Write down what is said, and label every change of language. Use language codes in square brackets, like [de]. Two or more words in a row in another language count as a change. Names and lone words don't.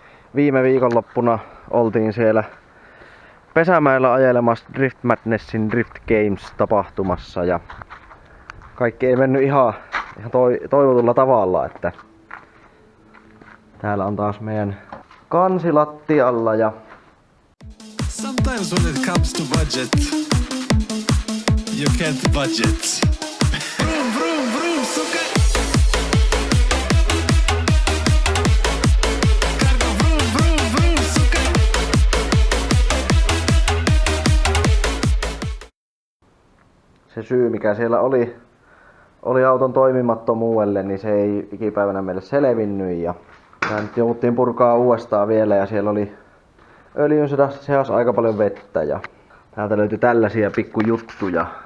[fi] Viime viikonloppuna oltiin siellä Pesämäellä ajelemassa Drift Madnessin Drift Games -tapahtumassa ja kaikki ei mennyt ihan toivotulla tavalla, että täällä on taas meidän kansi lattialla ja [en] Sometimes when it comes to budget, you can't budget. Vroom, vroom, vroom, suka. Cargo, vroom, vroom, vroom, suka. [fi] se syy mikä siellä oli auton toimimattomuudelle, niin se ei ikipäivänä meille selvinnyt ja tää nyt jouduttiin purkaa uudestaan vielä ja siellä oli öljyn seassa aika paljon vettä ja täältä löytyi tällaisia pikkujuttuja.